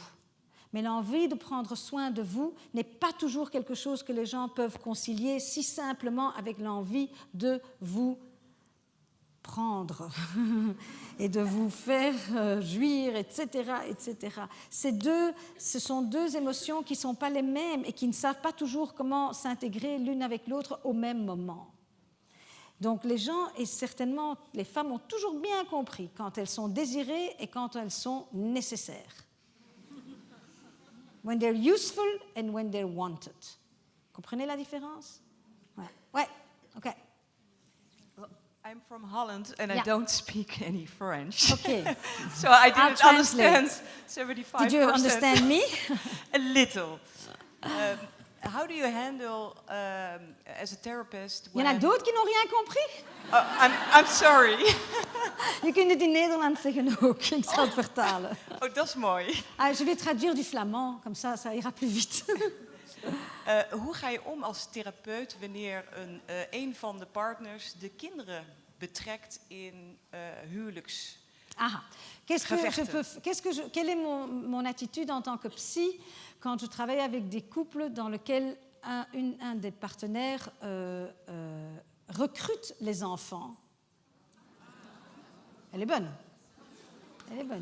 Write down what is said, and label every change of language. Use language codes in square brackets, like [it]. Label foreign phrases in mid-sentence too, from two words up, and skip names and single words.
[fr] Mais l'envie de prendre soin de vous n'est pas toujours quelque chose que les gens peuvent concilier si simplement avec l'envie de vous prendre et de vous faire jouir, etc., etc. Ce sont deux émotions qui ne sont pas les mêmes et qui ne savent pas toujours comment s'intégrer l'une avec l'autre au même moment. Donc les gens, et certainement les femmes, ont toujours bien compris quand elles sont désirées et quand elles sont nécessaires. [en] When they're useful and when they're wanted. [fr] Comprenez la différence? Ouais, ok. [en] I'm from Holland and I don't speak any French. Okay. So I didn't understand 75%. Did you understand me? A little. How do you handle, as a therapist, [fr] Il y en a [en] when... [fr] d'autres qui n'ont rien compris. [en] I'm sorry. [nl] Je kunt het in Nederlands zeggen ook. Ik zal het vertalen. Oh, dat is mooi. [fr] Je vais traduire du flamand, comme ça, ça ira plus vite. [nl] Hoe ga je om als therapeut wanneer een van de partners de kinderen betrekt in huwelijks... [fr] Ah, quelle est mon attitude en tant que psy quand je travaille avec des couples dans lesquels un des partenaires recrute les enfants? Elle est bonne. Elle est bonne.